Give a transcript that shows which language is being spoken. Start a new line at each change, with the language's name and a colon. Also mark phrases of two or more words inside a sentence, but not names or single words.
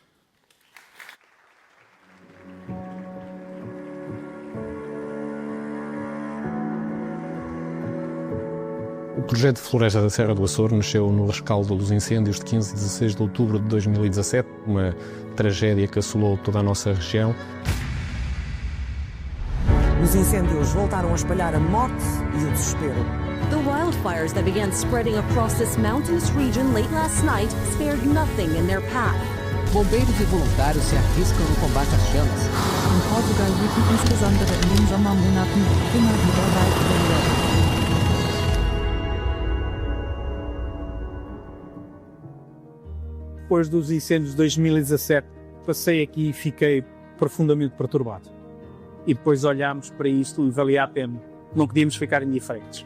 Portuguese: O projeto de Floresta da Serra do Açor nasceu no rescaldo dos incêndios de 15 e 16 de outubro de 2017, uma tragédia que assolou toda a nossa região. Os incêndios voltaram a espalhar a morte e o desespero.
English: The wildfires that began spreading across this mountainous region late last night spared nothing in their path.
Portuguese: Bombeiros e voluntários se arriscam no combate às chamas.
German: In Portugal wurden insbesondere in den Sommermonaten immer wieder Waldbrände.
Portuguese: Depois dos incêndios de 2017, passei aqui e fiquei profundamente perturbado. E depois olhámos para isto e valia a pena. Não podíamos ficar indiferentes.